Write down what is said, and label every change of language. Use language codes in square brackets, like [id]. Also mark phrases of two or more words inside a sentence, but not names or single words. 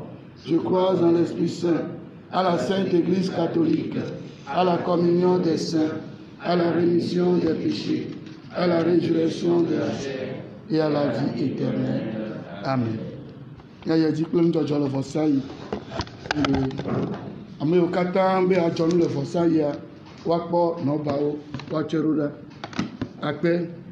[fr] Je crois en l'Esprit Saint, à la Sainte Église catholique, à la communion des saints, à la rémission des péchés, à la résurrection de la chair et à la vie éternelle. Amen. Il dit que nous avons le Versailles. [ee] Ame wo katã be adzɔ nu le Versailles woakpɔ nɔbawo woatsɔe ɖo ɖa akpe.